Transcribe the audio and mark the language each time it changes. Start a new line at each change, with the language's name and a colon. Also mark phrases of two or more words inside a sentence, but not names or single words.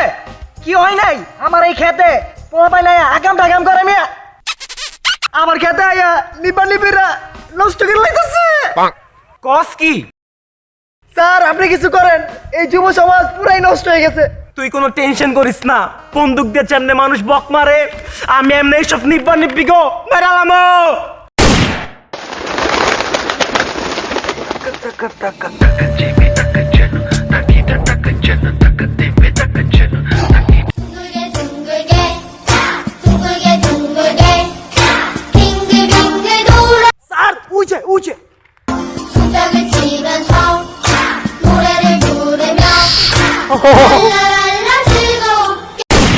Bangla: কি হয় নাই আমার এই খেতে পোলা পাইলে আগাম টাগাম করে মিয়া, আমার খেতে আয়া নিব্বা নিব্বিরা নষ্ট করে লাইতেছে। কস কি? স্যার আপনি কিছু করেন, এই যুব সমাজ পুরাই নষ্ট হয়ে গেছে। তুই কোনো টেনশন করিস না, বন্দুক দিয়ে চামনে মানুষ বক মারে, আমি এমনি এইসব নিব্বা নিব্বি গো বেড়ালামো।
Korean: 둥글게 둥글게 둥글게 둥글게 빙글빙글 돌아
Bangla: স্যার উঠে উঠে
Korean: 손뼉을 치면서 노래를 부르며 랄라랄라 즐겁게